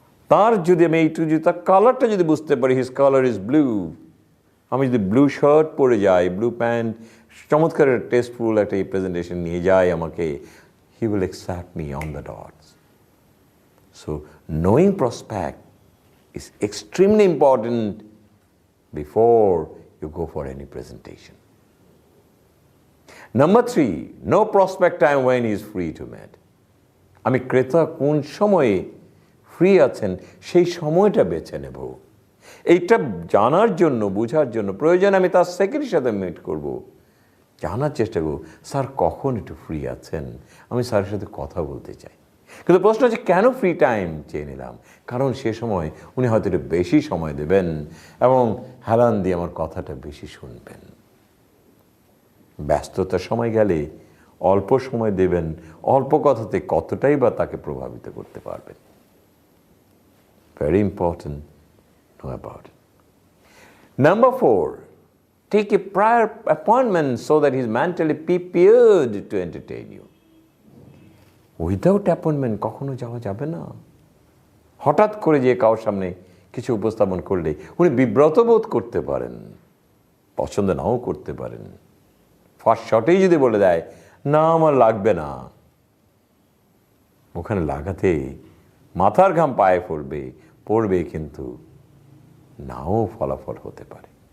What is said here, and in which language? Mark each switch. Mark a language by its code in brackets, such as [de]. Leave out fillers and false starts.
[bn] তার যদি আমি এইটু যদি তার কালারটা যদি বুঝতে পারি, [en] his colour is blue, [bn] আমি যদি ব্লু শার্ট পরে যাই, ব্লু প্যান্ট, চমৎকার টেস্টফুল একটা প্রেজেন্টেশন নিয়ে যাই আমাকে, [en] He will accept me on the dots. [bn] So knowing prospect is extremely important [en] before you go for any presentation. Number 3, no prospect time when he is free to meet. [bn] আমি ক্রেতা কোন সময়ে free আছেন সেই সময়টা বেছে নেব। এইটা জানার জন্য, বোঝার জন্য প্রয়োজন আমি তার সেক্রেটারির সাথে মিট করব, জানার চেষ্টা করব স্যার কখন একটু ফ্রি আছেন, আমি স্যারের সাথে কথা বলতে চাই। কিন্তু প্রশ্ন হচ্ছে কেন ফ্রি টাইম চেয়ে নিলাম? কারণ সে সময় উনি হয়তো একটু বেশি সময় দেবেন এবং হেলান দিয়ে আমার কথাটা বেশি শুনবেন। ব্যস্ততার সময় গেলে অল্প সময় দেবেন, অল্প কথাতে কতটাই বা তাকে প্রভাবিত করতে পারবেন। [en] Very important, know about it. Number 4, take a prior appointment so that he is mentally prepared to entertain you. Without appointment [bn] কখনো যাওয়া যাবে না। হঠাৎ করে যে কারোর সামনে কিছু উপস্থাপন করলে উনি বিব্রত বোধ করতে পারেন, পছন্দ নাও করতে পারেন। ফার্স্ট শটেই যদি বলে দেয় না আমার লাগবে না, ওখানে লাগাতে মাথার ঘাম পায়ে পড়বে, কিন্তু নাও ফলাফল হতে পারে।